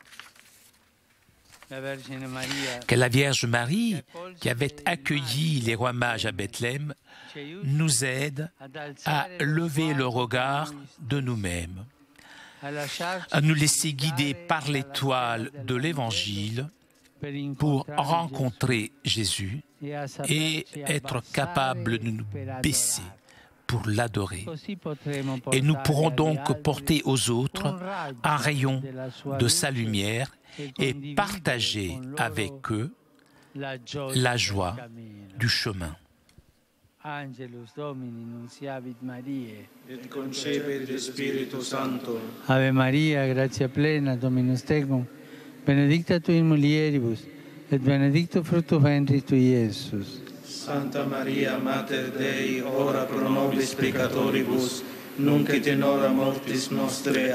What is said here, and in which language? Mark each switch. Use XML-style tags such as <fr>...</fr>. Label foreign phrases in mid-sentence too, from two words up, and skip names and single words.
<fr>Que la Vierge Marie, qui avait accueilli les rois mages à Bethléem, nous aide à lever le regard de nous-mêmes, à nous laisser guider par l'étoile de l'Évangile pour rencontrer Jésus et être capable de nous baisser pour l'adorer. Et nous pourrons donc porter aux autres un rayon de sa lumière et partager avec eux la joie du chemin.</fr> <la>Angelus Domini nunciavit Mariae, et concepit Spiritus Sancto. Ave Maria, gratia plena, Dominus tecum, benedicta tu in mulieribus, et benedictus fructus ventris tui, Iesus. Santa Maria, Mater Dei, ora pro nobis peccatoribus, nunc et in hora mortis nostre.</la>